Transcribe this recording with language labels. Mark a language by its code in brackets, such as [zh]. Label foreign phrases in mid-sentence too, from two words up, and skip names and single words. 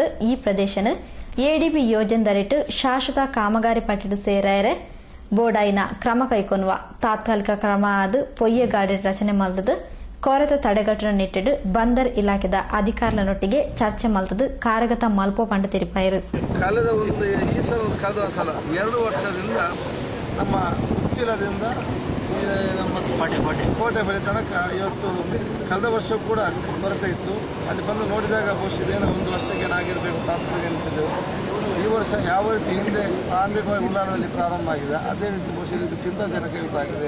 [tcy] ಈ ಪ್ರದೇಶನ ಎಡಿಬಿ ಯೋಜನೆದರಿಟ್ಟು ಶಾಶ್ವತ ಕಾಮಗಾರಿ ಪಟ್ಟಿಡು ಸೇರಾಯರೆ ಬೋರ್ಡಾಯಿನ ಕ್ರಮ ಕೈಕೊನ್ನುವ ತಾತ್ಕಾಲಿಕ ಕ್ರಮ ಆದ ಪೊಯ್ಯ ಗಾಡಿ ರಚನೆ ಮಲ್ತದು ಕೊರೆತ ತಡೆಗಟ್ಟುವ ನಿಟ್ಟಿಡು ಬಂದರ್ ಇಲಾಖೆದ ಅಧಿಕಾರಿಗಳೊಟ್ಟಿಗೆ ಚರ್ಚೆ ಮಲ್ತದು ಕಾರ್ಯಗತ ಮಲ್ಪೋ ಪಂಡ ತಿರುಪಾಯಿರು. [kn] ಕಳೆದ ಕಳೆದ ಸಲ 2 ವರ್ಷದಿಂದ ನಮ್ಮ ಉಚ್ಚಿಲದಿಂದ ನಮ್ಮ ಕೋಟೆ ಬಳಿ ತನಕ ಇವತ್ತು ಕಳೆದ ವರ್ಷ ಕೂಡ ಕೊರತೆ ಇತ್ತು. ಅಲ್ಲಿ ಬಂದು ನೋಡಿದಾಗ ಬಹುಶಃ ಇದೇನೋ 1 ವರ್ಷಕ್ಕೆ ಏನಾಗಿರಬೇಕು ತಾತ್ಕಾಲಿಕ ಎನಿಸಿದ್ದೆವು. ಈ ವರ್ಷ ಯಾವ ರೀತಿ ಹಿಂದೆ ಪ್ರಾರಂಭಿಕವಾಗಿ ಉಳ್ಳಾಲದಲ್ಲಿ ಪ್ರಾರಂಭ ಆಗಿದೆ ಅದೇ ರೀತಿ ಬಹುಶಃ ಇದು ಚಿಂತಾಜನಕವಾಗಿದೆ.